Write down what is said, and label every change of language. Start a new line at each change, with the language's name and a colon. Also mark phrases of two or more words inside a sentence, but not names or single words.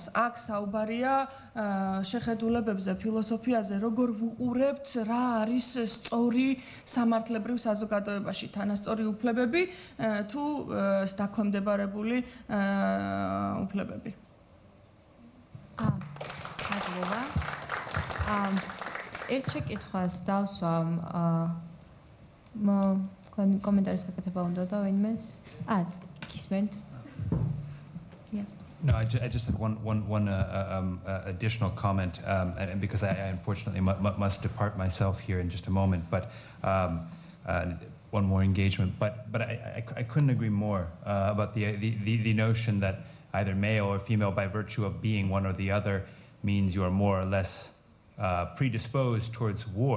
Georgian: აქ საუბარია შეხედულებებზე, ფილოსოფიაზე, როგორ ვუყურებთ რა არის სწორი სამართლებრივ საზოგადოებაში, თანასწორი უფლებები თუ დაქვემდებარებული უფლებები. მადლობა. ერთ შეკითხვას დავსვამ კომენტარის გაკეთება უნდა და ვინმეს?
English: Kismet. Yes. No, I just had one additional comment, and because I unfortunately must depart myself here in just a moment, but one more engagement. But I couldn't agree more about the notion that either male or female, by virtue of being one or the other, means you are more or less predisposed towards war.